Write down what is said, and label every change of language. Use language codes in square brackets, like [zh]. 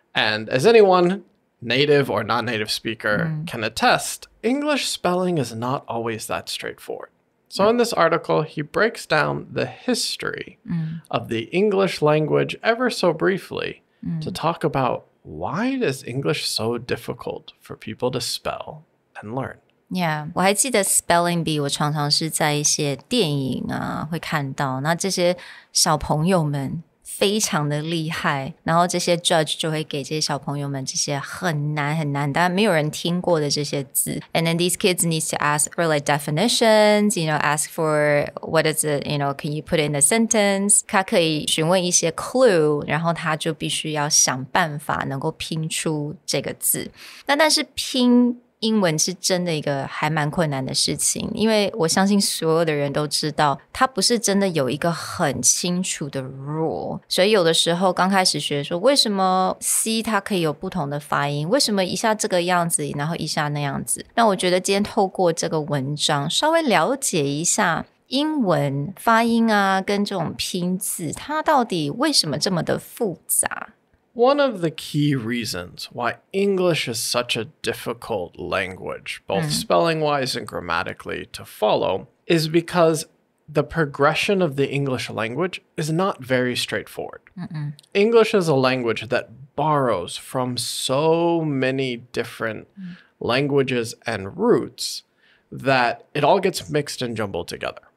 [en] And as anyone, native or non-native speaker, can attest, English spelling is not always that straightforward. So in this article, he breaks down the history of the English language ever so briefly to talk about why is English so difficult for people to spell and learn? [zh] Yeah， 我还记得 spelling bee 我常常是在一些电影啊会看到，那这些小朋友们非常的厉害，然后这些 judge 就会给这些小朋友们这些很难很难但没有人听过的这些字 [en] and then these kids need to ask for like definitions, ask for what is it, can you put it in a sentence? [zh] 他可以询问一些 clue, 然后他就必须要想办法能够拼出这个字。那但是拼英文是真的一个还蛮困难的事情，因为我相信所有的人都知道它不是真的有一个很清楚的 rule， 所以有的时候刚开始学说为什么 C 它可以有不同的发音，为什么一下这个样子然后一下那样子，那我觉得今天透过这个文章稍微了解一下英文发音啊跟这种拼字它到底为什么这么的复杂。 [en] One of the key reasons why English is such a difficult language, both spelling-wise and grammatically, to follow, is because the progression of the English language is not very straightforward. English is a language that borrows from so many different languages and roots that it all gets mixed and jumbled together.